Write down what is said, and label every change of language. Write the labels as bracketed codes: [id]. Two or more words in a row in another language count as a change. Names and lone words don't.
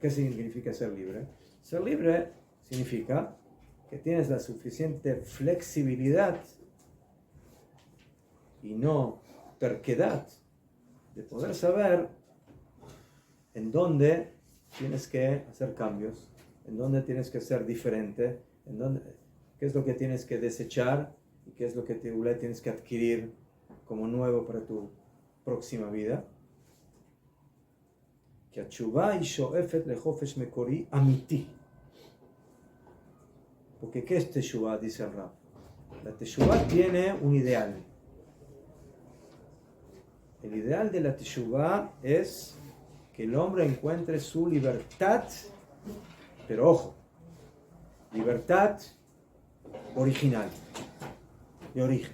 [es] ¿Qué significa ser libre? Ser libre significa que tienes la suficiente flexibilidad y no terquedad de poder saber en dónde tienes que hacer cambios, en dónde tienes que ser diferente, en dónde, qué es lo que tienes que desechar y qué es lo que tienes que adquirir como nuevo para tu próxima vida. [he] Que התשובה היא שואפת לחופש מקורי אמיתי. [es] Porque ¿qué es Teshuvah? Dice el Rab. La Teshuvah tiene un ideal. El ideal de la Teshuvah es que el hombre encuentre su libertad, pero ojo, libertad original, de origen.